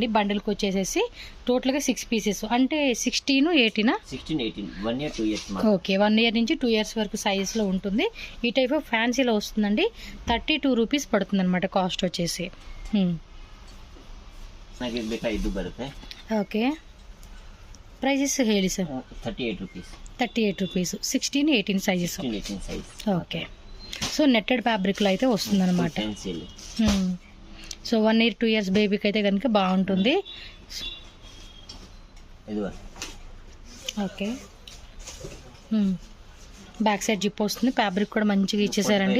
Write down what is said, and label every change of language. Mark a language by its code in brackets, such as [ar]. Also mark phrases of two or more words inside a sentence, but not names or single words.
[te] బండిల్కి వచ్చేసేసి టోటల్గా 6 పీసెస్, అంటే 16, 18 [en] 1 year 2 years. [te] ఓకే, 1 year నుంచి 2 years వరకు సైజులో ఉంటుంది. ఈ [en] type of [te] ఫ్యాన్సీలో వస్తుందండి. 32 రూపీస్ పడుతుంది అనమాట కాస్ట్ వచ్చేసి. ఓకే, [kn] ಪ್ರೈಸಸ್ ಹೇಳಿ ಸರ್. [en] 38 rupees. [te] 38 రూపీస్, 16, 18 సైజెస్. ఓకే, సో [en] netted fabricలో [te] అయితే వస్తుందన్నమాట. సో 1 year 2 years బేబీకి అయితే కనుక బాగుంటుంది. ఓకే, [en] back side zip [te] వస్తుంది, ఫ్యాబ్రిక్ కూడా మంచిగా ఇచ్చేసారండి.